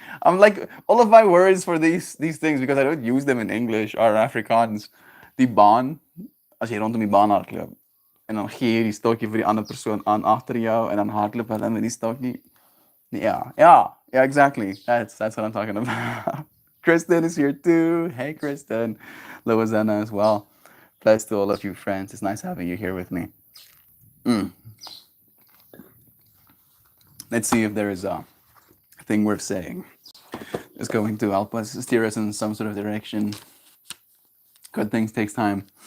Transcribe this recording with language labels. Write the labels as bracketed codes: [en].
[en] I'm like all of my words for these things because I don't use them in English are Afrikaans. [af] Die baan, as jy rondom die baan hardloop en dan gee jy die stokkie vir die ander persoon aan agter jou en dan hardloop hulle met die stokkie. [en] Yeah, exactly. That's what I'm talking about. Kristen is here too. Hey, Kristen. Loazana as well. Bless to all of you friends. It's nice having you here with me. Let's see if there is a thing worth saying. It's going to help us steer us in some sort of direction. Good things takes time.